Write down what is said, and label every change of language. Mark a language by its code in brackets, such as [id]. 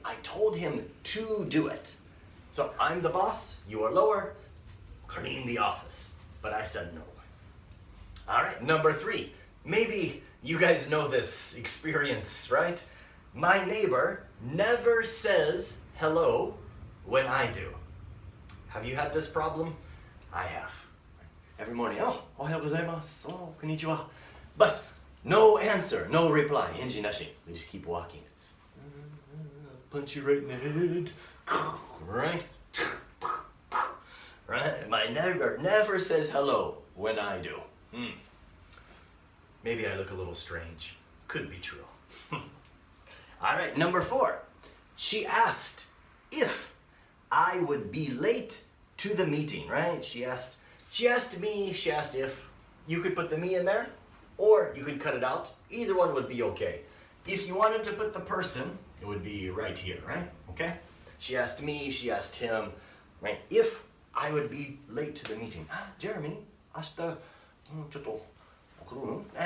[en] I told him to do it. So I'm the boss, you are lower, clean the office. But I said no. All right, number 3. Maybe you guys know this experience, right? My neighbor never says hello when I do. Have you had this problem? I have. Every morning, oh, [ja] おはようございます. [en] Oh, [ja] konnichiwa. [en] But no answer, no reply. [ja] 返事なし. [en] We just keep walking. Punch you right in the head. Right? Right? My neighbor never says hello when I do. Maybe I look a little strange. Could be true. All right, number 4. She asked if I would be late to the meeting, right? She asked me, she asked if. You could put the me in there, or you could cut it out. Either one would be okay. If you wanted to put the person, it would be right here, right? Okay? She asked me, she asked him, right? If I would be late to the meeting. [ja] Jeremy, 明日、ちょっと、来るの？